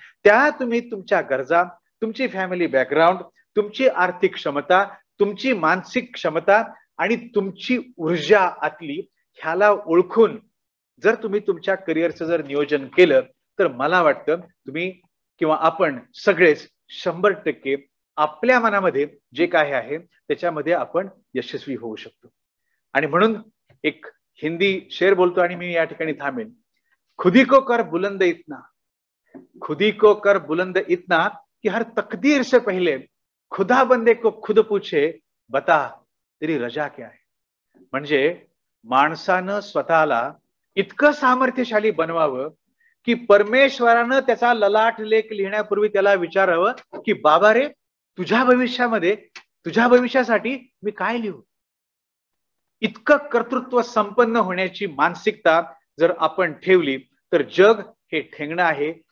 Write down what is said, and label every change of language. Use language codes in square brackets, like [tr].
[mr] त्या तुम्ही तुमच्या गरजा, तुमची फॅमिली बॅकग्राऊंड, तुमची आर्थिक क्षमता, तुमची मानसिक क्षमता आणि तुमची ऊर्जा आतली, ह्याला ओळखून जर तुम्ही तुमच्या करिअरचं जर नियोजन केलं तर मला वाटतं तुम्ही किंवा आपण सगळेच 100% आपल्या मनामध्ये जे काय आहे त्याच्यामध्ये आपण यशस्वी होऊ शकतो. आणि म्हणून एक हिंदी शेर बोलतो आणि मी या ठिकाणी थांबेन. [hi] खुदी को कर बुलंद इतना, खुदी को कर बुलंद इतना कि हर तकदीर से पहले खुदा बंदे को खुद पूछे बता तेरी रजा क्या है. [mr] म्हणजे माणसानं स्वतःला इतकं सामर्थ्यशाली बनवावं की परमेश्वरानं त्याचा ललाट लेख लिहिण्यापूर्वी त्याला विचारावं की बाबा रे, तुझ्या भविष्यासाठी मी काय लिहू. इतकं कर्तृत्व संपन्न होण्याची मानसिकता जर आपण ठेवली तर जग हे ठेंगणं आहे.